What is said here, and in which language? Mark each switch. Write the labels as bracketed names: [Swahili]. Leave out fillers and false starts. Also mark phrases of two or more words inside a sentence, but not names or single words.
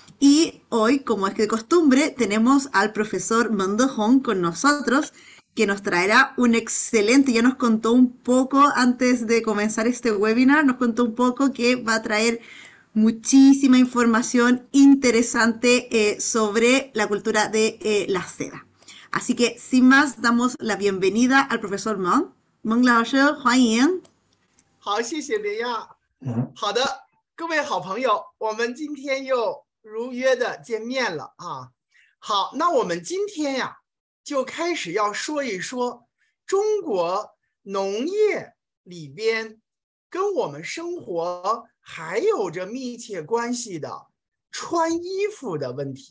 [Spanish] Y hoy, como es de costumbre, tenemos al profesor Mendo Hong con nosotros, que nos traerá un excelente, ya nos contó un poco antes de comenzar este webinar, nos contó un poco que va a traer muchísima información interesante sobre la cultura de la seda. Así que, sin más, damos la bienvenida al profesor Meng. [Chinese] Meng 老师，欢迎。好，谢谢林亚。好的，各位好朋友，我们今天又如约的见面了啊。好，那我们今天呀，就开始要说一说中国农业里边跟我们生活还有着密切关系的穿衣服的问题。